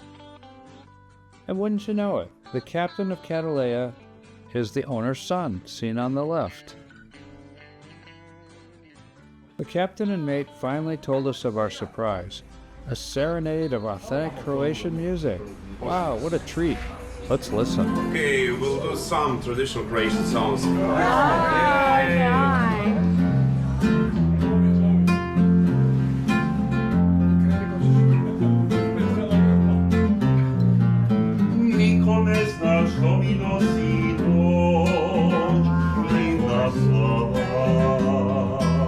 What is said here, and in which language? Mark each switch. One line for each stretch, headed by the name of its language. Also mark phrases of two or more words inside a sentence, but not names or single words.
English: And wouldn't you know it, the captain of Cataleya is the owner's son, seen on the left. The captain and mate finally told us of our surprise. A serenade of authentic Croatian music. Wow, what a treat. Let's listen. Okay, we'll do some traditional Croatian songs.
Croatian: Niko ne zna što mi nosi noć, linda slava.